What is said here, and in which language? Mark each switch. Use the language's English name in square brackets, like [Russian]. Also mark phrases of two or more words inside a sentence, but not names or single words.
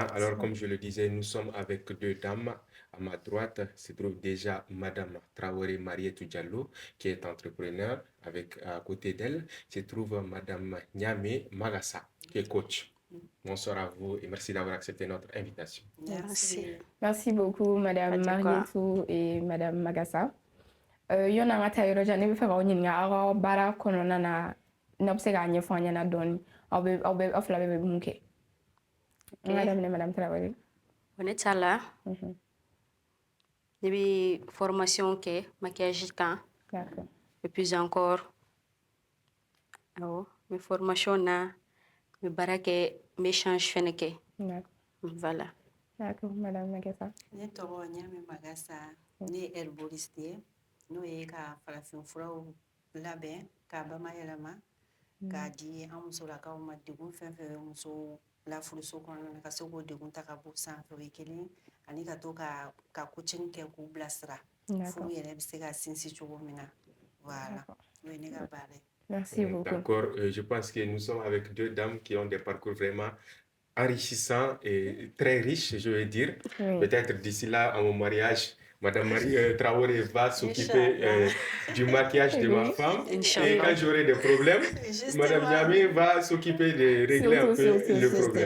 [French] Alors, comme je le disais, nous sommes avec deux dames. À ma droite se trouve déjà Madame Traoré Marietou Diallo, qui est entrepreneur. À côté d'elle se trouve Madame Nyame Magassa, qui est coach. Bonsoir à vous et merci d'avoir accepté notre invitation. Merci. Merci beaucoup Madame Fatigue. Marietou et Madame Magassa. [Bambara] Yɔn an ka taa yɔrɔ jan ne bɛ fɛ k'aw ɲininka aw ka baara kɔnɔna na n'aw bɛ se k'a ɲɛfɔ an ɲɛna dɔɔni aw fila bɛɛ bɛ mun kɛ. An ka daminɛ Madame Traoré. Ne ta la ne bɛ formation kɛ maquillage kan [French] D'accord. et puis encore [Bambara] awɔ n bɛ formation na n bɛ baara kɛ n bɛ échange fɛnɛ kɛ [French] D'accord. voilà. D'accord, Madame Magassa. [Bambara] Ne tɔgɔ Ɲame Magasa, ne ye herboriste ye n'o ye ka farafinfuraw labɛn k'a bamayɛlɛma k'a di an musolakaw ma degun fɛn fɛn bɛ muso la furuso kɔnɔna na ka se k'o degun ta ka bɔ sanfɛ o ye kelen ani ka to ka coaching kɛ k'u bilasira furu yɛrɛ bɛ se ka sinsin cogo min na voilà o ye ne ka baara ye. [French] Merci beaucoup. D'accord, je pense que nous sommes avec deux dames qui ont des parcours vraiment enrichissants et très riches, je veux dire. Oui. Peut-être d'ici là, à mon mariage, Madame Traoré va s'occuper du maquillage de ma femme. [Arabic] Inch'Allah. [French] Et quand j'aurai des problèmes, Madame Yamé va s'occuper de régler un peu le problème.